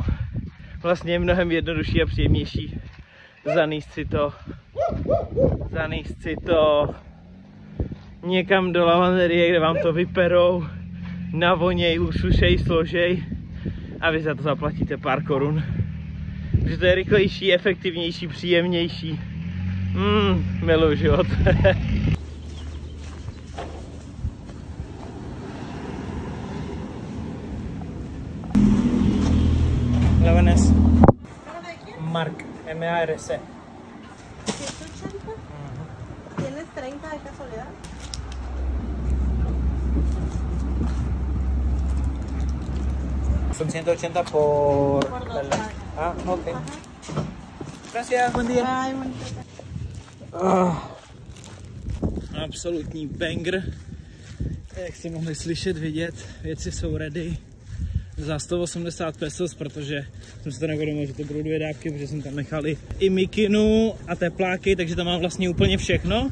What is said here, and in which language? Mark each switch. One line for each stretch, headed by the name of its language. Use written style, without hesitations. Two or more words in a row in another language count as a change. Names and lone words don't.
Czech: Vlastně je mnohem jednodušší a příjemnější zanést si to někam do lavanderie, kde vám to vyperou, navoněj, usušej, složej a vy za to zaplatíte pár korun. Protože to je rychlejší, efektivnější, příjemnější. Miluji život.
Spanish: Leones. Mark, M-A-R-C. 180. ¿Tienes 30 de casualidad? Son 180 por... Ah, ok. Gracias, buen día. Ay, buen día.
Czech: Absolutní banger. Jak jste mohli slyšet, vidět, věci jsou ready za 180 pesos, protože jsem si to neuvědomil, že to budou 2 dávky, protože jsem tam nechali i mikinu a tepláky, takže tam mám vlastně úplně všechno.